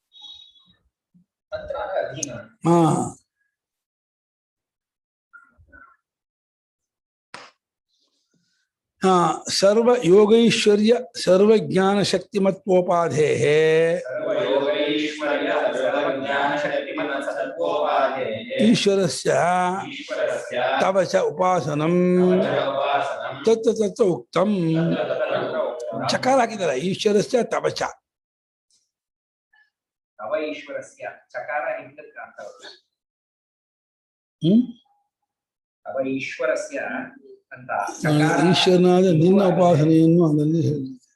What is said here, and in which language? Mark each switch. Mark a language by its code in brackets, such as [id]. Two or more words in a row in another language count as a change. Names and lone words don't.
[sa] ಸರ್ವ ಯೋಗೈಶ್ವರ್ಯ ಸರ್ವಜ್ಞಾನ ಶಕ್ತಿಮತ್ವೋಪಾಧೇ ಈಶ್ವರಸ್ಯ ತವ ಚ ಉಪಾಸನಂ ತತ್ರ ಉಕ್ತಂ. [kn] ಚಕಾರ ಹಾಕಿದ್ದಾರೆ. [sa] ಈಶ್ವರಸ್ಯ ತವ ಚ. [kn] ಈಶ್ವರನಾದ ನಿನ್ನ ಉಪಾಸನೆಯನ್ನು ಅದರಲ್ಲಿ ಹೇಳಿದೆ.